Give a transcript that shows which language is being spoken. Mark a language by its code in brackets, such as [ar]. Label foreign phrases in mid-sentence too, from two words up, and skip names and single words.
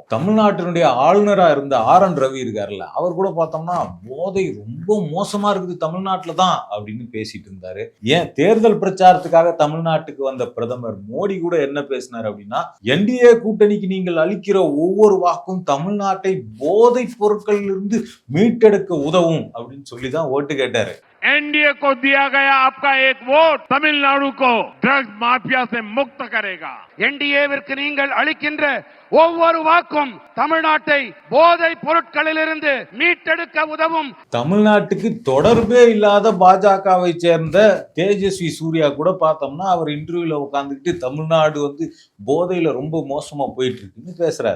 [ta] தமிழ்நாட்டினுடைய ஆளுநரா இருந்த RN ரவி இருக்காருல்ல, அவர் கூட பார்த்தோம்னா போதை ரொம்ப மோசமா இருக்குது தமிழ்நாட்டுல தான் அப்படின்னு பேசிட்டு இருந்தாரு. ஏன் தேர்தல் பிரச்சாரத்துக்காக தமிழ்நாட்டுக்கு வந்த பிரதமர் மோடி கூட என்ன பேசினார் அப்படின்னா, NDA கூட்டணிக்கு நீங்கள் அளிக்கிற ஒவ்வொரு வாக்கும் தமிழ்நாட்டை போதை பொருட்களிலிருந்து மீட்டெடுக்க உதவும் அப்படின்னு சொல்லிதான் ஓட்டு கேட்டாரு. [hi] NDA को दिया गया आपका एक वोट तमिलनाडु को [en] drugs mafia [hi] से मुक्त करेगा. [ta] NDA-விற்கு நீங்கள் அளிக்கின்ற ஒவ்வொரு வாக்கும் தமிழ்நாட்டை போதை பொருட்களிலிருந்து மீட்டெடுக்க உதவும். தமிழ்நாட்டுக்கு தொடர்பே இல்லாத பாஜகவை சேர்ந்த தேஜஸ்வி சூர்யா கூட பார்த்தோம்னா அவர் இன்டர்வியூல உட்காந்துக்கிட்டு தமிழ்நாடு போதையில ரொம்ப மோசமா போயிட்டு இருக்குன்னு பேசுறாரு.